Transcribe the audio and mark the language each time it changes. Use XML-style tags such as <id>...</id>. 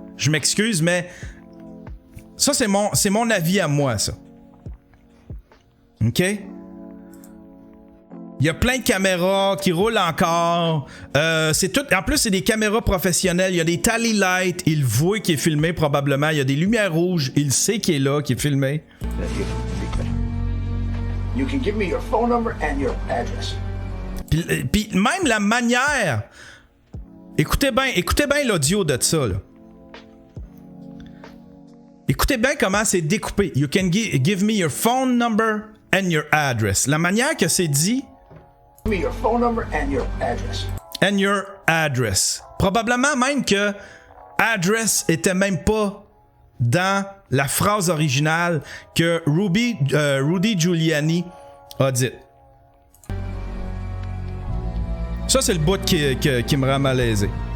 <fr>Je m'excuse, mais ça, c'est mon avis à moi, ça. OK? Il y a plein de caméras qui roulent encore. C'est tout. En plus, c'est des caméras professionnelles. Il y a des tally lights. Il voit qu'il est filmé probablement. Il y a des lumières rouges. Il sait qu'il est là, qu'il est filmé.</fr> <en>You can give me your phone number and your address.</en> <fr>Puis même la manière. Écoutez bien l'audio de ça, là. Écoutez bien comment c'est découpé.</fr> <en>You can give me your phone number and your address.</en> <fr>La manière que c'est dit.</fr> <en>Give me your phone number and your address. And your address.</en> <fr>Probablement même que address était même pas dans la phrase originale que Rudy Giuliani a dit. Ça, c'est le bout qui me rend malaisé.</fr>